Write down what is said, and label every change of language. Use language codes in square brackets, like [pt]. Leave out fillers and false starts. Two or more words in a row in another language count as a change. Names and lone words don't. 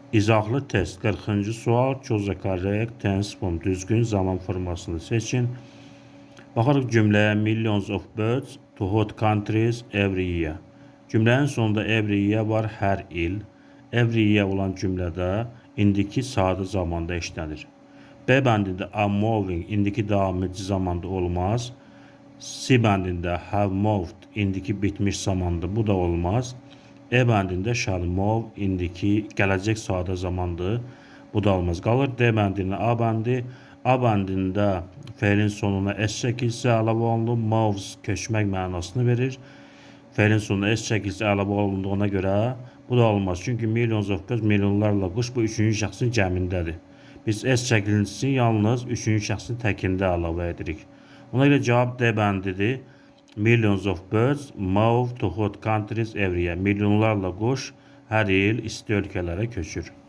[az] İzahlı test 40-cı sual. [en] Choose the correct tense form. [az] Düzgün zaman formasını seçin. Baxarıq cümləyə [en] millions of birds to hot countries every year. [az] Cümlənin sonunda [en] every year [az] var, hər il. [en] Every year [az] olan cümlədə indiki sadə zamanda işlənir. B bəndində [en] are moving [az] indiki davam edici zamanda olmaz. C bəndində [en] have moved [az] indiki bitmiş zamanda, bu da olmaz. E bəndində [en] shall move [az] indiki gələcək sadə zamandır, bu da olmaz. Qalır D bəndində A bəndi. A bəndində feilin sonuna S çəkilsə əlavə olunur. Moves köçmək mənasını verir. Feilin sonuna S çəkilsə əlavə olunduğuna görə bu da olmaz. Çünki [en] millions of birds [az] milyonlarla quş bu üçüncü şəxsin cəmindədir. Biz S çəkilsin yalnız üçüncü şəxsin təkində əlavə edirik. Ona görə cavab D bəndidir. [en] Millions of birds move to hot countries every year. [az] Milyonlarla quş hər il isti ölkələrə köçür.